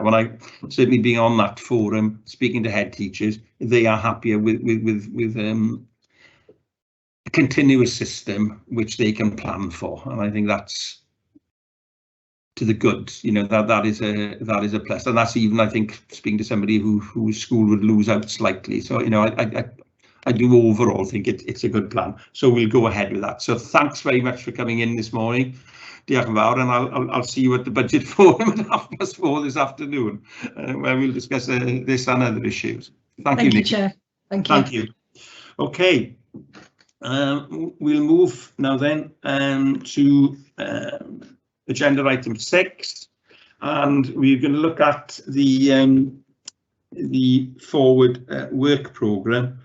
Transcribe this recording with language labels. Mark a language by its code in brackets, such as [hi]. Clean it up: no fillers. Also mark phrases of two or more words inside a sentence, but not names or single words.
[en] And I certainly being on that forum, speaking to head teachers, they are happier with a continuous system which they can plan for, and I think that's to the good. That is a plus, and that's even, I think, speaking to somebody whose school would lose out slightly. So I do overall think it's a good plan, so we'll go ahead with that. So thanks very much for coming in this morning. [cy] Diolch yn fawr, [en] and I'll see you at the budget forum at 4:30 this afternoon, where we'll discuss this and other issues. Thank you, Nicky. Chair. Thank you. Okay, we'll move now then to agenda item 6, and we're going to look at the forward work programme.